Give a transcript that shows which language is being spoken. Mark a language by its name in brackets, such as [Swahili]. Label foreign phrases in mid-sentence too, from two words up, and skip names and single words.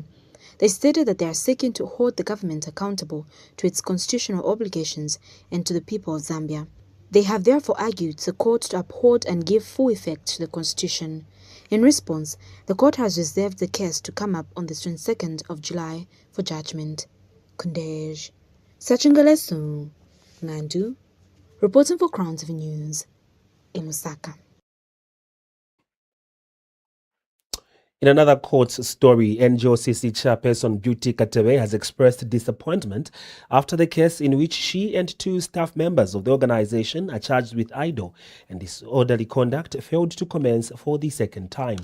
[English] They stated that they are seeking to hold the government accountable to its constitutional obligations and to the people of Zambia. They have therefore argued the court to uphold and give full effect to the Constitution. In response, the court has reserved the case to come up on the 22nd of July for judgment. Kundej. Sachingalesu. Ngandu. Reporting for Crown TV News in Lusaka. In another court story, NGOCC chairperson Beauty Katebe has expressed disappointment after the case in which she and 2 staff members of the organization are charged with idle and disorderly conduct failed to commence for the second time.